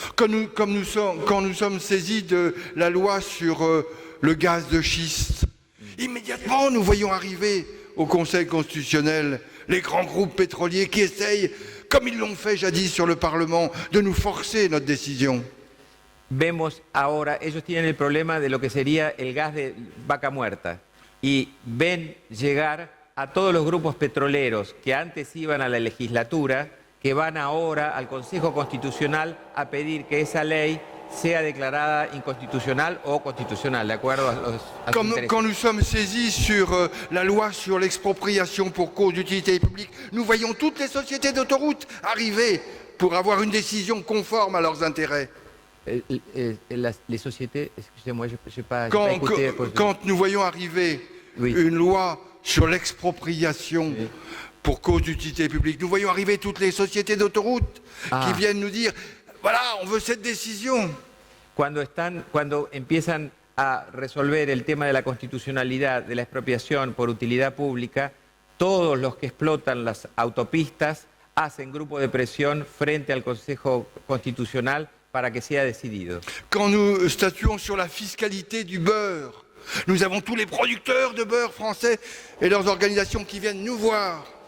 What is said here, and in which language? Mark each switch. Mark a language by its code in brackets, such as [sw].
[fr] Quand nous sommes saisis de la loi sur le gaz de schiste, immédiatement nous voyons arriver au Conseil constitutionnel les grands groupes pétroliers qui essayent, comme ils l'ont fait jadis sur le Parlement, de nous forcer notre décision. [es] Vemos ahora, ellos tienen el problema de lo que sería el gas de vaca muerta, y ven llegar a todos los grupos petroleros que antes iban a la legislatura, que van ahora al Consejo Constitucional a pedir que esa ley sea declarada inconstitucional o constitucional, de acuerdo a los intereses. [fr] Quand nous sommes saisis sur la loi sur l'expropriation pour cause d'utilité publique, nous voyons toutes les sociétés d'autoroutes arriver pour avoir une décision conforme à leurs intérêts. Les sociétés, excusez-moi, je n'ai pas écouté. Quand nous voyons arriver une loi sur l'expropriation pour cause d'utilité publique, nous voyons arriver toutes les sociétés d'autoroutes qui viennent nous dire voilà, on veut cette décision. [es] Cuando empiezan a resolver el tema de la constitucionalidad de la expropiación por utilidad pública, todos los que explotan las autopistas hacen grupo de presión frente al Consejo Constitucional para que sea decidido. [fr] Quand nous statuons sur la fiscalité du beurre, nous avons tous les producteurs de beurre français et leurs organisations qui viennent nous voir.